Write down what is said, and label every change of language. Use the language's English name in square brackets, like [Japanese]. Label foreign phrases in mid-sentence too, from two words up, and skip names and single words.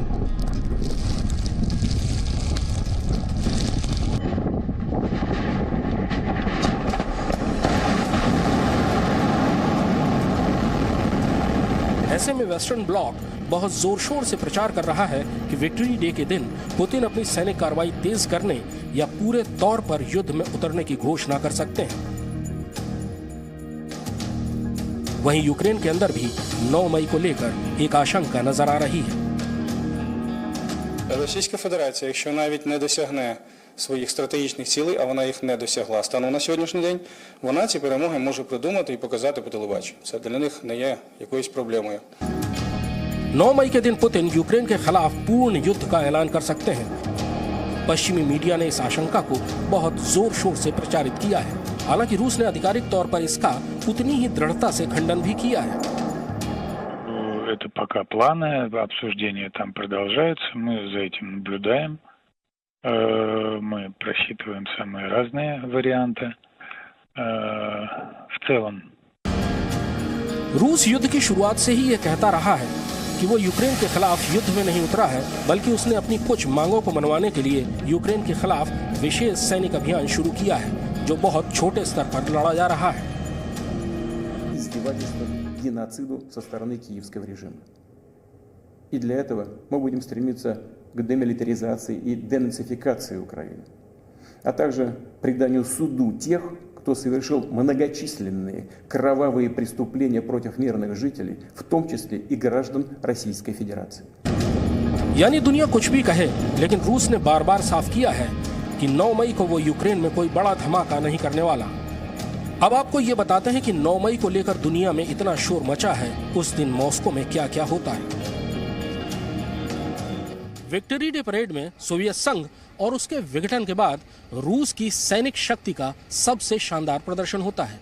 [Hindi] ऐसे में [English] Western bloc [Hindi] बहुत जोर शोर से प्रचार कर रहा है कि विक्ट्री डे के दिन पुतिन अपनी सैनिक कार्रवाई तेज करने या पूरे तौर पर युद्ध में उतरने की घोषणा कर सकते हैं। वहीं यूक्रेन के अंदर भी 9 मई को लेकर एक आशंका नजर आ रही है। [Ukrainian] Російська Федерація, якщо навіть не досягне своїх стратегічних цілей, а вона їх не досягла станом на сьогоднішній день, вона ці перемоги може придумати і показати по телебаченню. Це для них не є якоюсь проблемою. [Hindi] 9 मई के दिन पुतिन यूक्रेन के खिलाफ पूर्ण युद्ध का ऐलान कर सकते हैं। पश्चिमी मीडिया ने इस आशंका को बहुत जोर शोर से प्रचारित किया है। हालांकि रूस ने आधिकारिक तौर पर इसका उतनी ही दृढ़ता से खंडन भी किया है। [Russian] Это пока планы, обсуждения там продолжаются, мы за этим наблюдаем, мы просчитываем самые разные варианты. В целом [Hindi] रूस युद्ध की शुरुआत से ही ये कहता रहा है कि वो यूक्रेन के खिलाफ युद्ध में नहीं उतरा है, बल्कि उसने अपनी कुछ मांगों को मनवाने के लिए यूक्रेन के खिलाफ विशेष सैनिक अभियान शुरू किया है, जो बहुत छोटे स्तर पर लड़ा जा रहा है। [Russian] Геноциду со стороны киевского режима. И для этого мы будем стремиться к демилитаризации и денацификации Украины, а также преданию суду тех, кто совершил многочисленные кровавые преступления против мирных жителей, в том числе и граждан Российской Федерации. [Hindi] यानी दुनिया कुछ भी कहे, लेकिन रूस ने बार बार साफ किया है कि 9 मई को वो यूक्रेन में कोई बड़ा धमाका नहीं करने वाला। अब आपको ये बताते हैं कि 9 मई को लेकर दुनिया में इतना शोर मचा है, उस दिन मॉस्को में क्या क्या होता है। विक्ट्री डे परेड में सोवियत संघ और उसके विघटन के बाद रूस की सैनिक शक्ति का सबसे शानदार प्रदर्शन होता है।